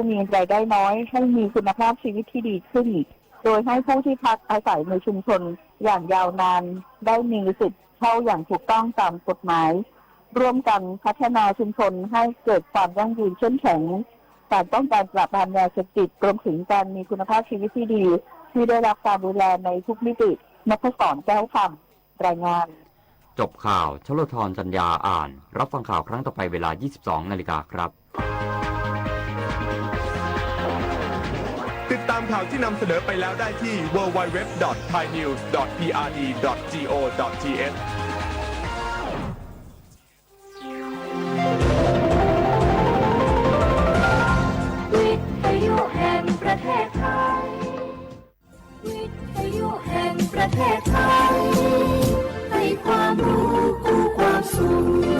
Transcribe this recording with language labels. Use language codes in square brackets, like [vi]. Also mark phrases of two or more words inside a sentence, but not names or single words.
[th] มีรายได้น้อยให้มีคุณภาพชีวิตที่ดีขึ้นโดยให้ผู้ที่พักอาศัยในชุมชนอย่างยาวนานได้มีสิทธิ์เช่าอย่างถูกต้องตามกฎหมายร่วมกันพัฒนาชุมชนให้เกิดความยั่งยืนเข้มแข็งการป้องกันปราบปรามยาเสพติดรวมถึงการมีคุณภาพชีวิตที่ดีที่ได้รับการดูแลในทุกมิตินพศรแก้วคำรายงาน จบข่าวชลธรจัญญาอ่านรับฟังข่าวครั้งต่อไปเวลา 22 นาฬิกาครับ ติดตามข่าวที่นำเสนอไปแล้วได้ที่ www.thainews.prd.go.th วิทยุแห่งประเทศไทยวิทยุแห่งประเทศไทยให้ความรู้คู่ความสุข